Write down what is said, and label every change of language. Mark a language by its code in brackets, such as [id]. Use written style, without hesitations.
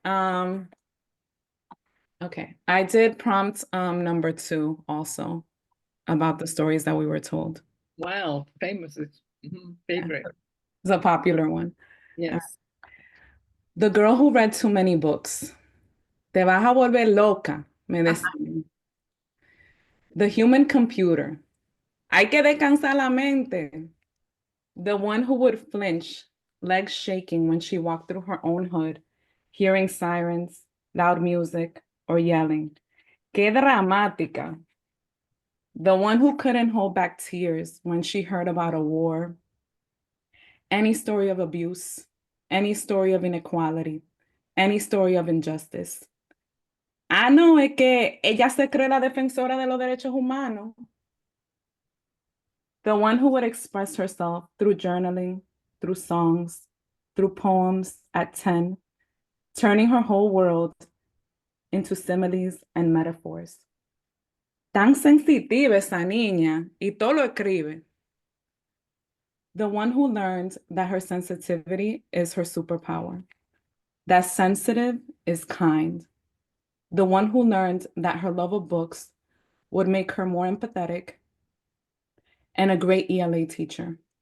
[en] Okay. I did prompt number 2 also about the stories that we were told. Wow, famous favorite. It's a popular one. Yes. The girl who read too many books. [es] Te vas a volver loca, me decían. [en] The human computer. [es] Hay que descansar la mente. [en] The one who would flinch, legs shaking when she walked through her own hood, hearing sirens, loud music, or yelling. [es] Que dramática. [en] The one who couldn't hold back tears when she heard about a war, any story of abuse, any story of inequality, any story of injustice. [es] Ah, no, es que ella se cree la defensora de los derechos humanos. [en] The one who would express herself through journaling, through songs, through poems at 10, turning her whole world into similes and metaphors. [es] Tan sensitiva esa niña, y todo lo escribe. [en] The one who learned that her sensitivity is her superpower, that sensitive is kind. The one who learned that her love of books would make her more empathetic and a great ELA teacher.